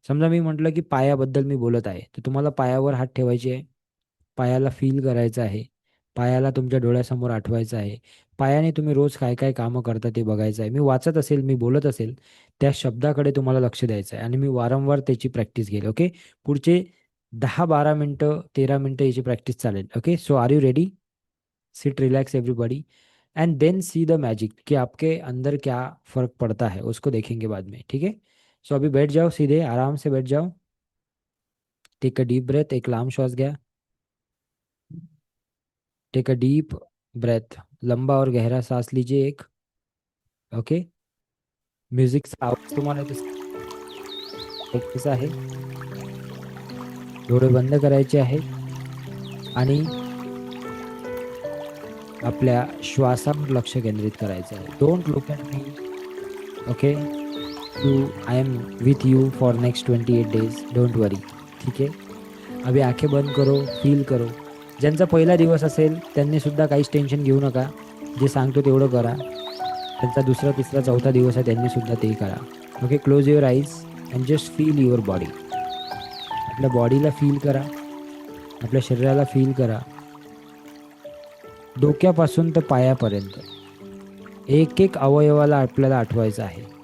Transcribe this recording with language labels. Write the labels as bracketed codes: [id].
[mr] समजा मी म्हटलं की पायाबद्दल मी बोलत आहे, तर तुम्हाला पायावर हात ठेवायचे आहे, पायाला फील करायचं आहे, पायाला तुमच्या डोळ्यासमोर आठवायचं आहे. पायाने तुम्ही रोज काय काय कामं करता ते बघायचं आहे. मी वाचत असेल, मी बोलत असेल, त्या शब्दाकडे तुम्हाला लक्ष द्यायचं आहे आणि मी वारंवार त्याची प्रॅक्टिस घेईल. ओके. पुढचे 10-12 मिनटं, 13 मिनटं याची प्रॅक्टिस चालेल. [en] Okay. So are you ready? Sit relax everybody and then see the magic [hi] कि आपके अंदर क्या फर्क पड़ता है, उसको देखेंगे बाद में. ठीक है. सो अभी बैठ जाओ, सीधे आराम से बैठ जाओ. [en] Take a deep breath. [mr] एक लांब श्वास घ्या. [en] Take a deep breath. [hi] लंबा और गहरा सांस लीजिए एक. [en] Okay. [mr] म्युझिकचा आवाज तुम्हाला ऐकायचा आहे. डोळे बंद करायचे आहेत आणि आपल्या श्वासावर लक्ष केंद्रित करायचं आहे. [en] Don't look at me. [mr] Okay. [en] I am with you for next 28 days, don't worry. [mr] ठीक आहे. [hi] अभी आंखें बंद करो, फील करो. [mr] ज्यांचा पहिला दिवस असेल त्यांनी सुद्धा काहीच टेन्शन घेऊ नका. जे सांगतो तेवढं करा. त्यांचा दुसरा, तिसरा, चौथा दिवस आहे त्यांनी सुद्धा ते करा. Okay, [en] Close your eyes and just feel your body. [mr] आपल्या बॉडीला फील करा, आपल्या शरीराला फील करा, डोक्यापासून तर पायापर्यंत एक एक अवयवाला आपल्याला आठवायचं आहे.